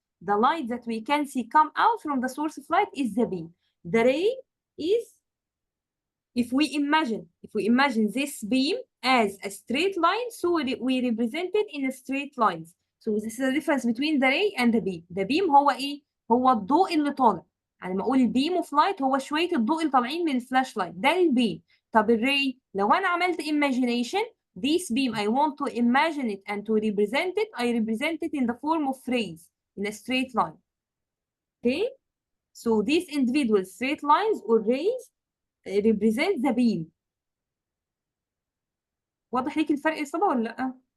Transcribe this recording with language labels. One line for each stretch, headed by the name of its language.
English: The light that we can see come out from the source of light is the beam. The ray is, if we imagine this beam as a straight line, so we represent it in a straight lines. So this is the difference between the ray and the beam. The beam
Arabic: هو ايه؟ هو الضوء اللي طالع. يعني لما اقول البيم اوف لايت هو شويه الضوء اللي طالعين من الفلاش لايت، ده البيم. طب الري، لو انا عملت
English: imagination this beam I want to imagine it and to represent it, I represent it in the form of rays in a straight line. Okay? So these individual straight lines or rays represent the beam.
Arabic: واضح ليك الفرق يا صبا ولا لا؟